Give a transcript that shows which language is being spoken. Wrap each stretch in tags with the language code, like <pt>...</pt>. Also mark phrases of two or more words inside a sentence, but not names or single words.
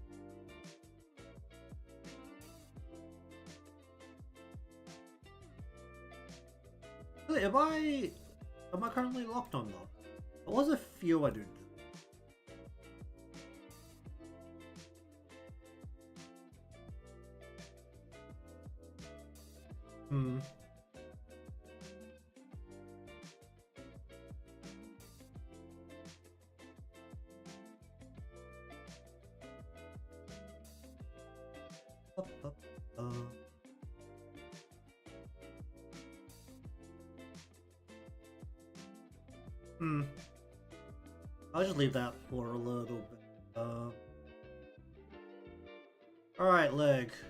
<en>Wait, am I currently locked on though? What was a few I did? Hmm. Ba, ba, ba. Hmm. I'll just leave that for a little bit. Alright, leg.</en>